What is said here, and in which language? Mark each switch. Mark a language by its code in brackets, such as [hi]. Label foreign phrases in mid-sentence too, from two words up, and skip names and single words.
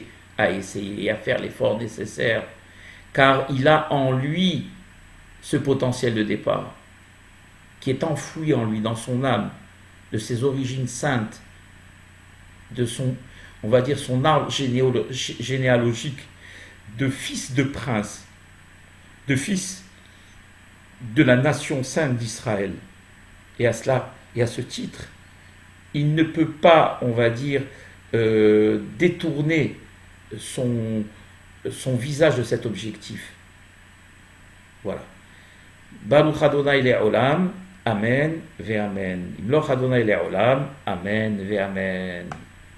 [fr] à essayer et à faire l'effort nécessaire, car il a en lui ce potentiel de départ qui est enfoui en lui, dans son âme, de ses origines saintes, de son, on va dire, son arbre généalogique de fils de prince, de fils de la nation sainte d'Israël. Et à cela, et à ce titre, il ne peut pas, on va dire, détourner son visage de cet objectif. Voilà. [he] ברוך אדוני לעולם, אמן ואמן. ימלוך אדוני לעולם, אמן ואמן.